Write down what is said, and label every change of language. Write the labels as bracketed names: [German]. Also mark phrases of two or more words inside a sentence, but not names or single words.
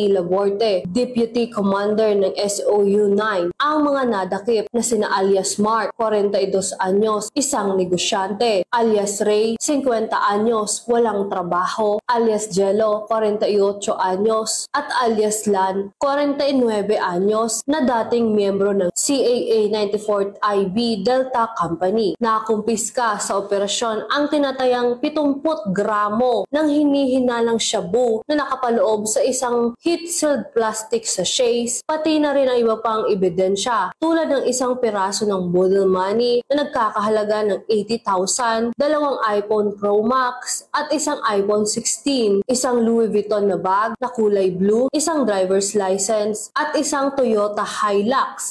[Filipino] Laborte, Deputy Commander ng SOU-9, ang mga nadakip na sina alias Mark, 42 anyos, isang negosyante, alias Ray, 50 anyos, walang trabaho, alias Jello, 48 anyos, at alias Lan, 49 anyos, na dating miyembro ng CAA 94th IB Delta Company. Nakumpiska sa operasyon ang tinatayang 70 gramo ng hinihinalang shabu na nakapaloob sa isang [English] heat-sealed plastic sachets, [Filipino] pati na rin ang iba pang ebidensya tulad ng isang piraso ng [English] boodle money [Filipino] na nagkakahalaga ng 80,000, dalawang iPhone Pro Max at isang iPhone 16, isang Louis Vuitton na bag na kulay blue, isang [English] driver's license [Filipino] at isang Toyota Hilux.